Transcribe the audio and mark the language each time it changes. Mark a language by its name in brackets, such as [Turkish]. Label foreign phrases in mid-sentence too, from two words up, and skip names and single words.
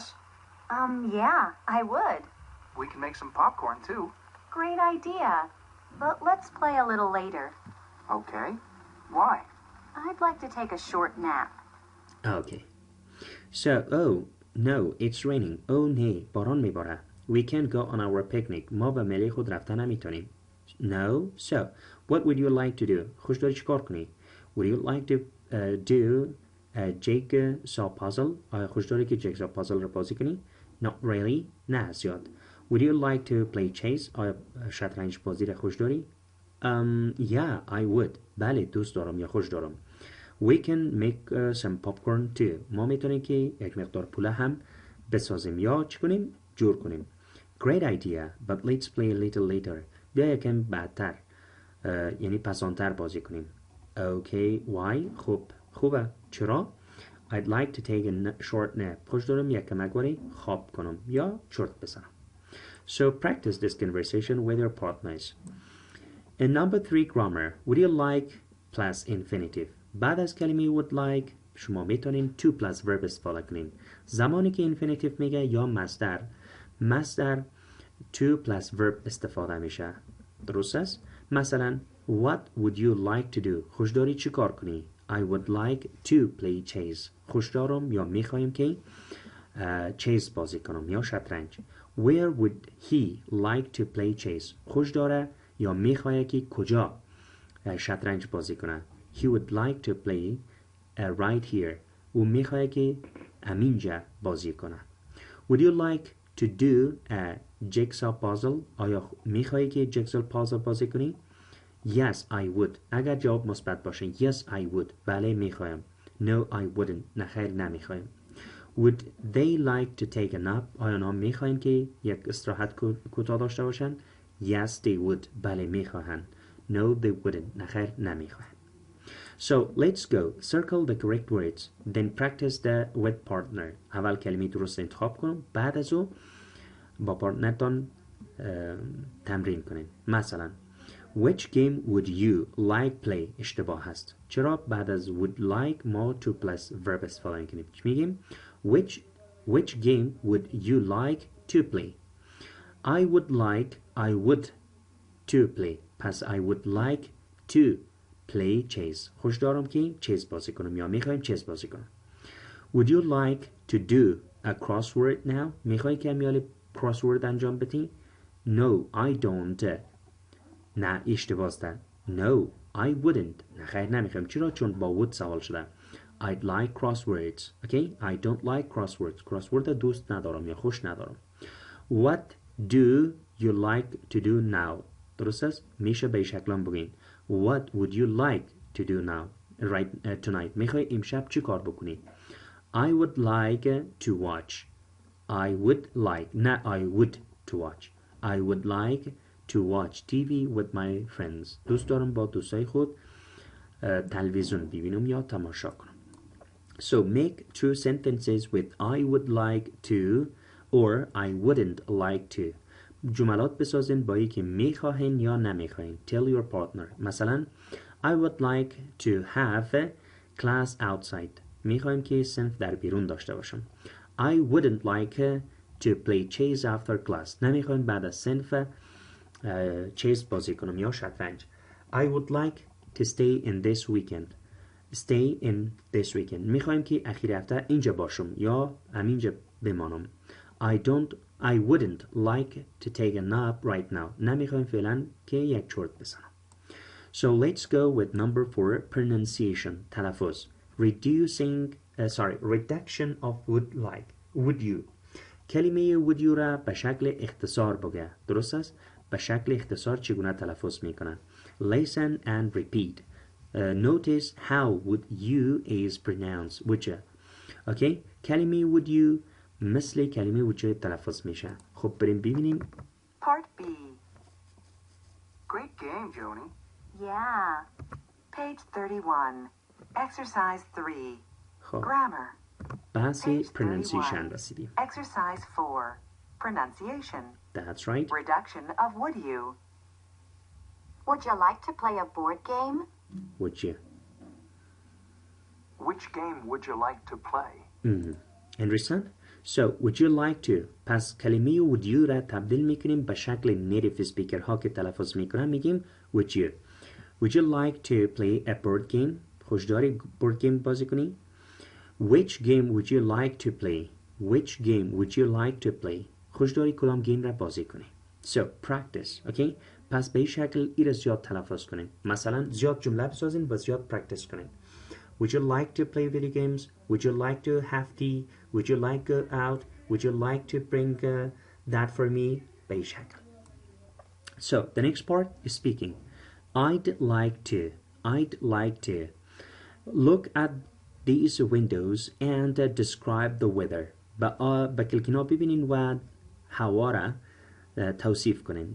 [English] Yeah, I would. We can make some popcorn too. Great idea. But let's play a little later. Okay. Why? I'd like to take a short nap. Okay. So, oh, no, it's raining. Oh, nee, [Persian] باران میباره. [English] We can't go on our picnic. [Persian] ما به ملی خود رفتن نمیتونیم. [English] No. So, what would you like to do? [Persian] خوش داری چیکار کنی? [English] Would you like to do a jigsaw puzzle? [Persian] آیا خوش داری که [English] jigsaw puzzle [Persian] را بازی کنی? [English] Not really. [Persian] نه زیاد. [English] Would you like to play chess? [Persian] آیا شطرنج بازی را خوش داری؟ [English] Yeah, I would. [Persian] بله دوست دارم یا خوش دارم. We can make some popcorn too. ما میتونیم که یک مقدار پوله هم بسازیم یا چی کنیم؟ جور کنیم. [English] Great idea, but let's play a little later. [Persian] بیا یکم بعدتر یعنی پسانتر بازی کنیم. [English] Okay, why? [Persian] خوبه. چرا؟ [English] I'd like to take a short nap. [Persian] خوش دارم یک کمک خواب کنم یا چرت بزنم. [English] So practice this conversation with your partners. In number 3 grammar, would you like plus infinitive. [Persian] بعد از کلمه [English] would like [Persian] شما میتونین [English] to plus verb [Persian] استفاده کنین. زمانی که infinitive میگه یا مصدر [English] to plus verb [Persian] استفاده میشه. درست است؟ مثلا [English] what would you like to do؟ [Persian] خوش داری چی کار کنی؟ [English] I would like to play chess. [Persian] خوش دارم یا میخوایم که chess بازی کنم یا شطرنج. [English] Where would he like to play chess؟ [Persian] خوش داره یا میخواه که کجا شطرنج بازی کنه. [English] He would like to play right here. [Persian] او میخواه که همینجا بازی کنه. [English] Would you like to do a jigsaw puzzle؟ [Persian] آیا میخواهی که [English] jigsaw puzzle [Persian] بازی کنی؟ [English] Yes, I would. [Persian] اگر جواب مثبت باشه [English] Yes, I would. [Persian] بله میخوایم. [English] No, I wouldn't. [Persian] نه خیر نمیخوایم. [English] Would they like to take a nap؟ [Persian] آیا آنها میخواهند که یک استراحت کوتاه داشته باشند؟ [English] Yes, they would. [Persian] بله میخواهند. [English] No, they wouldn't. [Persian] نه خیر نمیخواهند. [English] So let's go. Circle the correct words. Then practice the with partner. [Persian] اول کلمه درست انتخاب کنم. بعد از او با پارتنرتان تمرین کنین. [English] مثلا Which game would you like play؟ [Persian] اشتباه هست. چرا بعد از [English] would like [Persian] ما [English] to plus verb [Persian] استفاده کنیم؟ [English] میگیم which game would you like to play؟ I would to play. پس I would like to play chess. [Persian] خوش دارم که chess بازی کنم یا میخوایم chess بازی کنم. [English] Would you like to do a crossword now؟ [Persian] میخوای که امیال crossword انجام بدی؟ [English] No, I don't. [Persian] نه اشتباه است. [English] No, I wouldn't. [Persian] نه خیر نمیخوایم. چرا؟ چون با would سوال شده. [English] I'd like crosswords. Okay? I don't like crosswords. [Persian] crossword دوست ندارم یا خوش ندارم. [English] What do you like to do now؟ [Persian] درست است؟ میشه به شکلم بگین. [English] What would you like to do now? Tonight. [Persian] میخوای امشب چی کار بکنی؟ [English] I would like to watch. I would like. نه I would to watch. I would like to watch TV with my friends. [Persian] دوست دارم با دوستای خود تلویزیون ببینم یا تماشا کنم. [English] So make true sentences with I would like to or I wouldn't like to. [Persian] جملات بسازین با یکی میخواهین یا نمیخواهین. [English] Tell your partner. مثلا I would like to have a class outside. [Persian] میخوایم که صنف در بیرون داشته باشم. [English] I wouldn't like to play chess after class. [Persian] نمیخوایم بعد از صنف چیز بازی کنم یا شطرنج. [English] I would like to stay in this weekend. Stay in this weekend. [Persian] میخوایم که اخیر هفته اینجا باشم یا همینجا بمانم. [English] I wouldn't like to take a nap right now. [Persian] نمیخوایم فعلا که یک چرت بزنم. [English] So let's go with number 4, pronunciation. [Persian] تلفظ. [English] Reduction of would like. Would you. [Persian] کلمه [English] would you [Persian] را به شکل اختصار بگه. درست است؟ به شکل اختصار چگونه تلفظ میکنن. [English] Listen and repeat. Notice how would you is pronounced. [Persian] وجه. Okay? کلمه [English] would you [Persian] مثل کلمه وجه تلفظ میشه. خب بریم ببینیم. [English] Part B. Great game, Joni. Yeah. Page 31. Exercise 3. [Persian] خب [English] Grammar. [Persian] بحث [English] Page pronunciation 31. [Persian] رسیدیم. [English] Exercise 4. Pronunciation. That's right. Reduction of would you. Would you like to play a board game? Would you. Which game would you like to play? Understand? So, would you like to. [Persian] پس کلمه [English] would you [Persian] را تبدیل میکنیم به شکل [English] native speaker [Persian] ها که تلفظ میکنن میگیم [English] would you. Would you like to play a board game? [Persian] خوشداری [English] board game [Persian] بازی کنی؟ [English] Which game would you like to play? Which game would you like to play? [Persian] خوشداری کدام گیم را بازی کنی؟ [English] So, practice. Okay? [Persian] پس به این شکل ای را زیاد تلفظ کنیم. مثلا زیاد جمله بسازین و زیاد پرکتس کنیم. [English] Would you like to play video games? Would you like to have tea? Would you like to go out? Would you like to bring that for me? [Persian] به این شکل. [English] So, the next part is speaking. I'd like to look at these windows and describe the weather. [Persian] با کلکینا ببینین و هوا را توصیف کنین.